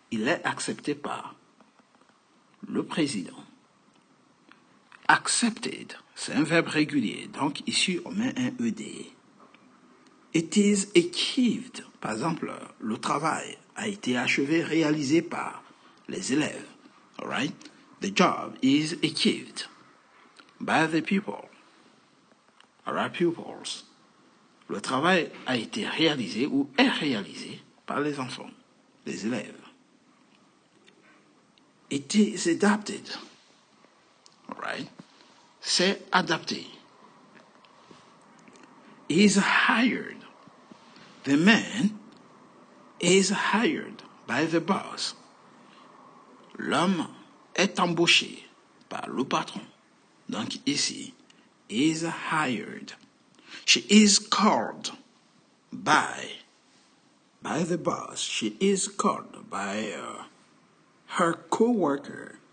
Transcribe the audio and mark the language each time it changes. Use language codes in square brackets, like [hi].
[fr] Il est accepté par le président. Accepted, c'est un verbe régulier, donc ici on met un ED. [en] It is achieved, [fr] par exemple, le travail a été achevé, réalisé par les élèves. [en] All right? The job is achieved by the people. All right, pupils. [fr] Le travail a été réalisé ou est réalisé par les enfants, les élèves. [en] It is adapted. All right? [fr] C'est adapté. [en] Is hired. The man is hired by the boss. [fr] L'homme est embauché par le patron. Donc ici, [en] is hired. She is called by the boss. She is called by her co-worker.